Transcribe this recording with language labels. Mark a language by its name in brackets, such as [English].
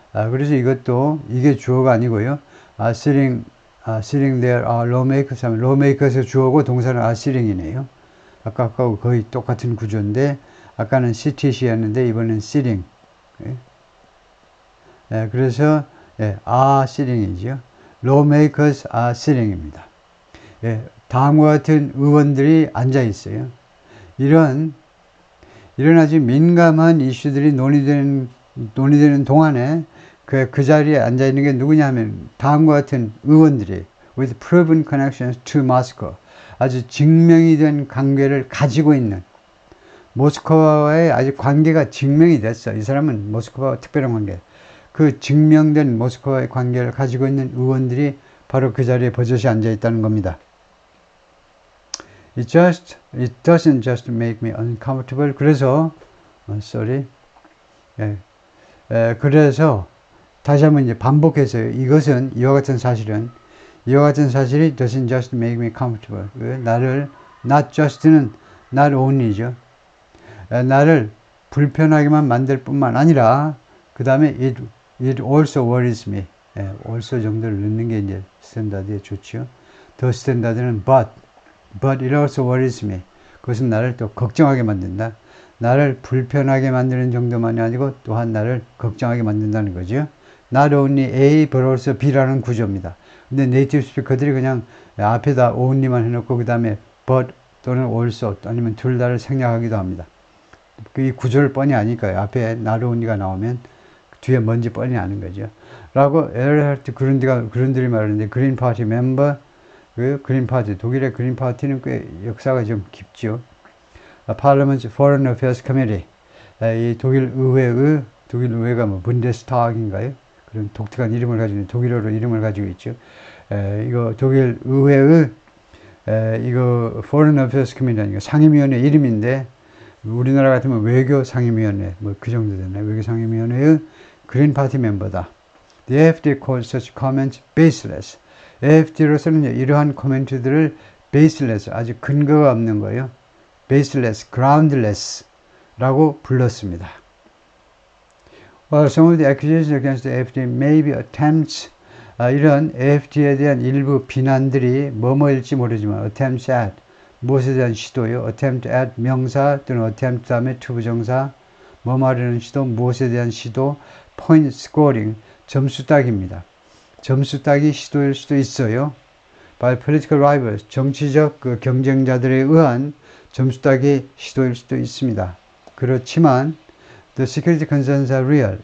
[Korean] 그래서 이것도 이게 주어가 아니고요. [English] sitting there lawmakers [Korean] 하면 lawmakers의 주어고 동사는 sitting이네요. 아까하고 거의 똑같은 구조인데 아까는 sit이었는데 이번엔 sitting. 그래서 sitting이죠. [English] lawmakers are sitting입니다. [Korean] 다음과 같은 의원들이 앉아 있어요. 이런 아주 민감한 이슈들이 논의되는 동안에 그 자리에 앉아 있는 게 누구냐 하면 다음과 같은 의원들이 [English] with proven connections to Moscow [Korean] 아주 증명이 된 관계를 가지고 있는 모스크바와의 아주 관계가 증명이 됐어. 이 사람은 모스크바와 특별한 관계. 그 증명된 모스크바와의 관계를 가지고 있는 의원들이 바로 그 자리에 버젓이 앉아 있다는 겁니다. [English] it doesn't just make me uncomfortable. [Korean] 그래서, sorry. 예, 그래서, 다시 한번 이제 반복해서요. 이와 같은 사실이 [English] doesn't just make me comfortable. [Korean] 나를, not just는 not only죠. 나를 불편하게만 만들 뿐만 아니라, 그 다음에 [English] it also worries me. [Korean] also 정도를 넣는 게 이제 스탠다드에 좋죠. 더 스탠다드는 [English] but it also worries me. [Korean] 그것은 나를 또 걱정하게 만든다. 나를 불편하게 만드는 정도만이 아니고 또한 나를 걱정하게 만든다는 거죠. [English] Not only A but also B라는 구조입니다. [Korean] 근데 네이티브 스피커들이 그냥 앞에다 only만 해놓고 그 다음에 but 또는 also 아니면 둘 다를 생략하기도 합니다. 이 구조를 뻔히 아니까요. 앞에 not only가 나오면 뒤에 뭔지 뻔히 아는 거죠. 라고 에르하르트 그룬들이 말하는데 그린 파티 멤버, 그린 파티, 독일의 그린 파티는 꽤 역사가 좀 깊죠. [English] Parliament's Foreign Affairs Committee, [Korean] 이 독일 의회가 뭐 분데스타그인가요? 그런 독특한 이름을 가지고 있는 독일어로 이름을 가지고 있죠. 이거 독일 의회의 이거 Foreign Affairs Committee가 상임위원회 이름인데 우리나라 같으면 외교 상임위원회 뭐 그 정도 되나요? 외교 상임위원회의 그린 파티 멤버다. [English] The AfD calls such comments baseless. [Korean] AfD로서는 이러한 코멘트들을 baseless, 아주 근거가 없는 거예요. [English] baseless, groundless [Korean] 라고 불렀습니다. [English] While some of the accusations against the AfD may be attempts, [Korean] 이런 AfD에 대한 일부 비난들이 뭐뭐일지 모르지만 [English] attempts at, [Korean] 무엇에 대한 시도요. attempt at 명사 또는 attempt 다음에 투부정사, 뭐 말하는 시도, 무엇에 대한 시도, point scoring, 점수 따기입니다. 점수 따기 시도일 수도 있어요. [English] By political rivals, [Korean] 정치적 그 경쟁자들에 의한 점수 따기 시도일 수도 있습니다. 그렇지만 [English] the security concerns are real.